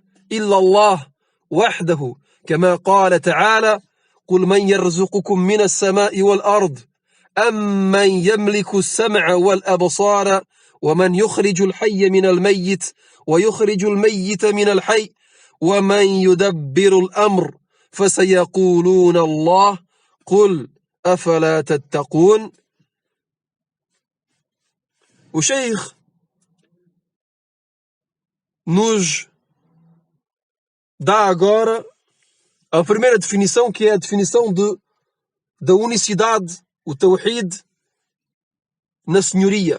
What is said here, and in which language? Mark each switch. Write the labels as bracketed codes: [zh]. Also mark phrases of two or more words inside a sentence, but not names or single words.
[ar] إلا الله وحده، كما قال تعالى: قل من يرزقكم من السماء والأرض أمن يملك السمع والأبصار ومن يخرج الحي من الميت ويخرج الميت من الحي ومن يدبر الأمر فسيقولون الله قل أفلا تتقون. [pt] O Sheikh nos dá agora a primeira definição, que é a definição da unicidade, o Tawhid na senhoria.